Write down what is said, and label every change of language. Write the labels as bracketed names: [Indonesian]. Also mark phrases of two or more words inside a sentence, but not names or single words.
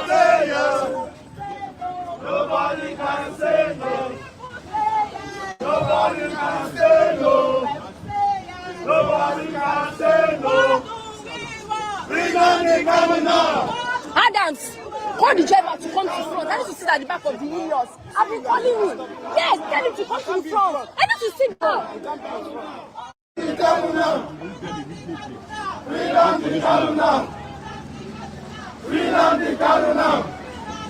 [English] Nobody can say no. Nobody can say no. Nobody can say no. Bring on the Kanu now. Adams, call the driver to come to front. I need to sit at the back of the Unions. I've been calling him. Yes, tell him to come to the front. I need to sit down. Bring on the Kanu now. Bring on the Kanu now.